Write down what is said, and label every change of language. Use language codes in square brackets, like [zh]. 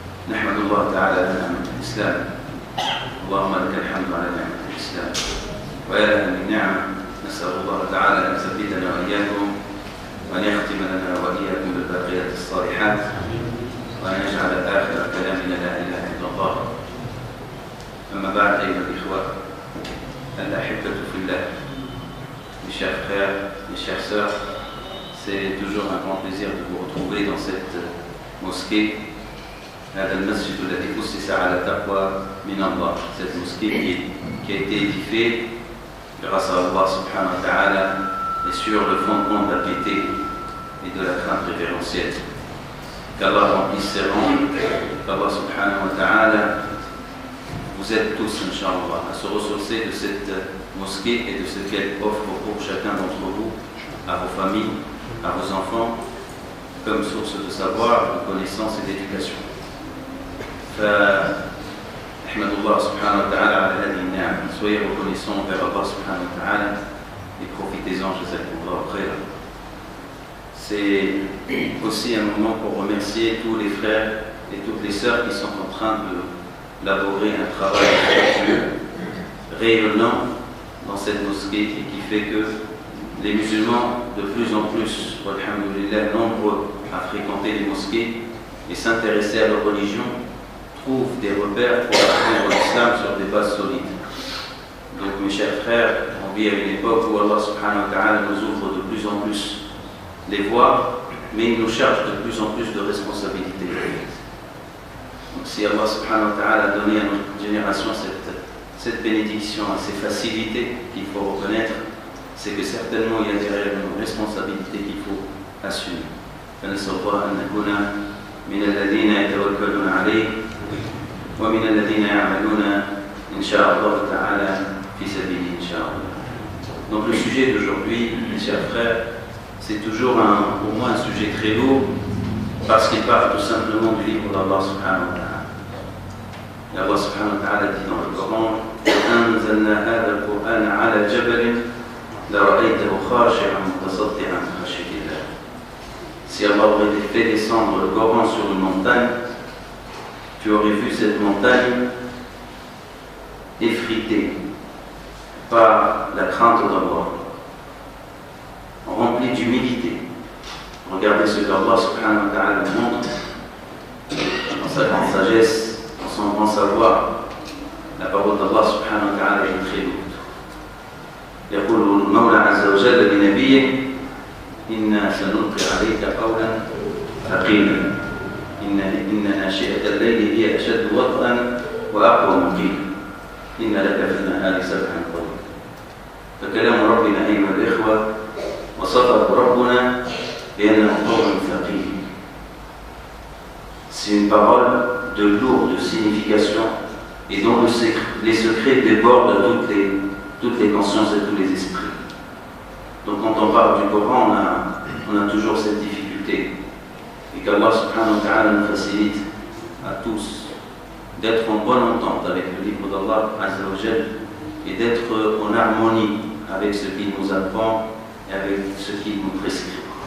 [ar] نحمد الله تعالى على نعمة الإسلام. اللهم لك الحمد على نعمة الإسلام ويا لها من نعمة. نسأل الله تعالى أن يثبتنا وإياكم وأن يختم لنا وإياكم بالباقيات الصالحات وأن يجعل آخر كلامنا لا إله إلا الله. أما بعد أيها الإخوة الأحبة في الله, [fr] mes chers frères, mes chères sœurs, c'est toujours un grand plaisir de vous retrouver dans cette mosquée, cette mosquée qui a été édifiée grâce à Allah subhanahu wa ta'ala et sur le fondement de la piété et de la crainte révérentielle. Qu'Allah remplisse ses rangs, qu'Allah subhanahu wa ta'ala vous aide tous, Inch'Allah, à se ressourcer de cette mosquée et de ce qu'elle offre pour chacun d'entre vous, à vos familles, à vos enfants, comme source de savoir, de connaissance et d'éducation. [ar] فأحمد الله سبحانه وتعالى على هذه النعم. [fr] Soyez reconnaissants envers Allah subhanahu wa ta'ala et profitez-en, jazakumullahu khayran. C'est aussi un moment pour remercier tous les frères et toutes les sœurs qui sont en train d'élaborer un travail rayonnant dans cette mosquée et qui fait que les musulmans, de plus en plus, alhamdoulilah, nombreux à fréquenter les mosquées et s'intéresser à leur religion, trouvent des repères pour apprendre l'islam sur des bases solides. Donc mes chers frères, on vit à une époque où Allah subhanahu wa ta'ala nous ouvre de plus en plus les voies, mais il nous charge de plus en plus de responsabilités. Donc si Allah subhanahu wa ta'ala a donné à notre génération cette bénédiction, à ces facilités qu'il faut reconnaître, c'est que certainement il y a derrière une responsabilité qu'il faut assumer. [ar] فنسأل الله أن نكون من الذين يتوكلون عليه ومن الذين يعملون إن شاء الله تعالى في سبيله إن شاء الله. [fr] Donc le sujet d'aujourd'hui, mes chers frères, c'est toujours pour moi un sujet très lourd parce qu'il parle tout simplement du livre d'Allah subhanahu wa ta'ala. Et Allah subhanahu wa ta'ala dit dans le Coran: [ar] أنزلنا هذا القرآن على جبل لرأيته خاشعا متصدعا من خشية الله. [fr] Si Allah aurait fait descendre le Coran sur une montagne, tu aurais vu cette montagne effritée par la crainte d'Allah, remplie d'humilité. Regardez ce qu'Allah subhanahu wa ta'ala montre dans sa grande sagesse, dans son grand savoir. La parole d'Allah subhanahu wa ta'ala est très lourde. [ar] يقول المولى عز وجل لنبيه إنا سنلقي عليك قولا ثقيلا إن ناشئة الليل هي أشد وطئا وأقوى مقيلا إن لك في النهار سبحا طويلا. فكلام ربنا أيها الإخوة وصفه ربنا بأنه قول ثقيل. [fr] C'est une parole de lourde signification et dont les secrets débordent toutes les consciences et tous les esprits. Donc quand on parle du Coran, on a toujours cette difficulté. Et qu'Allah subhanahu wa ta'ala nous facilite à tous d'être en bonne entente avec le livre d'Allah azza wa jal et d'être en harmonie avec ce qu'il nous apprend et avec ce qu'il nous prescrit.